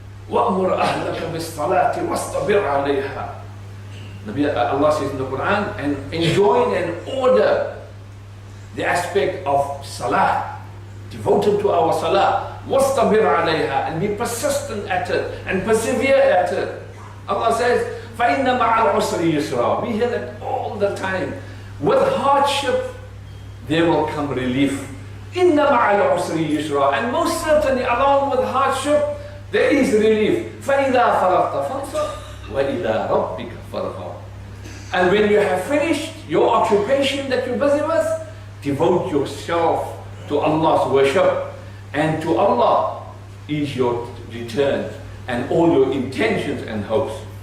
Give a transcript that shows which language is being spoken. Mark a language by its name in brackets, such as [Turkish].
[Arabic] وَأْمُرْ أَهْلَكَ بِالصَّلَاةِ وَاسْتَبِرْ عَلَيْهَا. [English] Allah says in the Quran, and enjoin and order the aspect of salah, devoted to our salah, [Arabic] وَاسْتَبِرْ عَلَيْهَا, [English] and be persistent at it and persevere at it. Allah says, [Arabic] فَإِنَّ مَعَ الْعُسْرِ يُسْرًا. [English] We hear that all the time. With hardship, there will come relief. [Arabic] إِنَّ مَعَ الْعُسْرِ يُسْرًا. [English] And most certainly, along with hardship, there is relief. [Arabic] فَإِذَا فَرَغْتَ فَانْصَبْ وَإِلَىٰ رَبِّكَ فَارْغَب. [English] And when you have finished your occupation that you're busy with, devote yourself to Allah's worship, and to Allah is your return and all your intentions and hopes.